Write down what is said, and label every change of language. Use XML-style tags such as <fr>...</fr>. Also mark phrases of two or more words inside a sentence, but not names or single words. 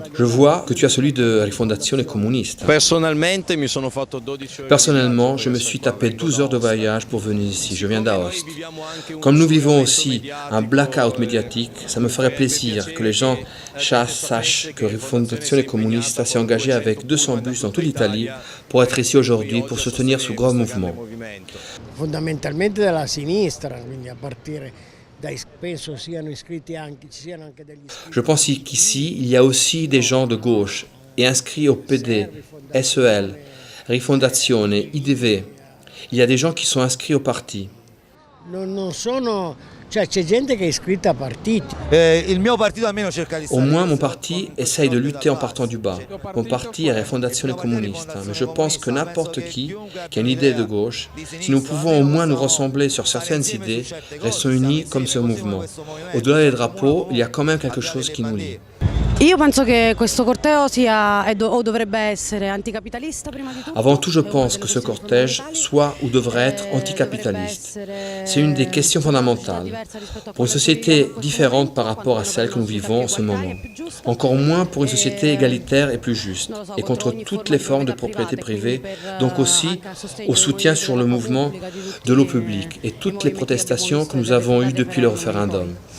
<fr>Je vois que tu as celui de Rifondazione Comunista. Personnellement, je me suis tapé 12 heures de voyage pour venir ici. Je viens d'Aoste. Comme nous vivons aussi un blackout médiatique, ça me ferait plaisir que les gens sachent que Rifondazione Comunista s'est engagé avec 200 bus dans toute l'Italie pour être ici aujourd'hui pour soutenir ce grand mouvement.</fr> <it>Fondamentalmente dalla sinistra, quindi a partire dai penso siano iscritti anche ci siano anche degli iscritti.</it> <fr>Je pense qu'ici il y a aussi des gens de gauche et inscrits au PD, SEL, Rifondazione, IDV. Il y a des gens qui sont inscrits au parti.</fr> <it>Non sono, cioè c'è gente che è iscritta a partiti.</it> <fr>Au moins mon parti essaye de lutter en partant du bas. Mon parti est Rifondazione Comunista, mais je pense que n'importe qui a une idée de gauche, si nous pouvons au moins nous ressembler sur certaines idées, restons unis comme ce mouvement. Au-delà des drapeaux, il y a quand même quelque chose qui nous lie.</fr> <it>Io penso che questo corteo sia o dovrebbe essere anticapitalista prima di tutto.</it> <fr>Avant tout, je pense que ce cortège soit ou devrait être anticapitaliste. C'est une des questions fondamentales. Pour une société différente par rapport à celle que nous vivons en ce moment. Encore moins pour une société égalitaire et plus juste. Et contre toutes les formes de propriété privée, donc aussi au soutien sur le mouvement de l'eau publique et toutes les protestations que nous avons eues depuis le référendum.</fr>